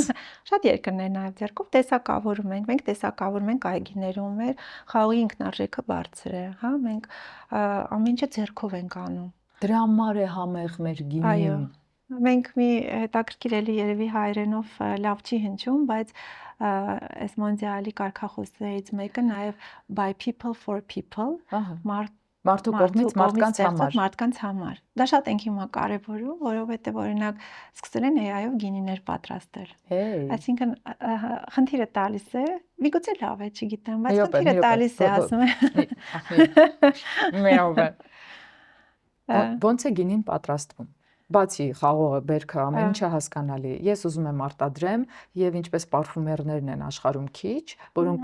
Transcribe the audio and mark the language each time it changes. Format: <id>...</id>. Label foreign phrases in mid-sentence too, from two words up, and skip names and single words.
<hy>Շատ երկրներ նաև ձեռքով տեսակավորում ենք։ Մենք տեսակավորում ենք այգիներում, մեր խաղողի ինքնարժեքը բարձր է, հա, մենք ամեն ինչը ձեռքով ենք անում։ Դրա համար է համեղ մեր Այո։ գինին։ Մենք մի հետաքրքիր էլի երևի հայերենով լավ չի հնչում, բայց այս մոնդիալի կարգախոսներից մեկը նաև</hy> <en>by people for people,</en> <hy>Մարդու կողմից մարդկանց համար։ Դա շատ ենք հիմա կարևորում, որովհետև օրինակ սկսել են AI-ով գինիներ պատրաստել։ Այսինքն խնդիրը տալիս է, միգուցե լավ է, չգիտեմ, բայց խնդիրը տալիս է, ասում է։ Ոնց է գինին պատրաստվում։ Բացի խաղողը, բերքը, ամեն ինչը հասկանալի։ Ես ուզում եմ արտադրեմ եւ ինչպես պարֆումերներն են աշխարհում քիչ, որոնք</hy>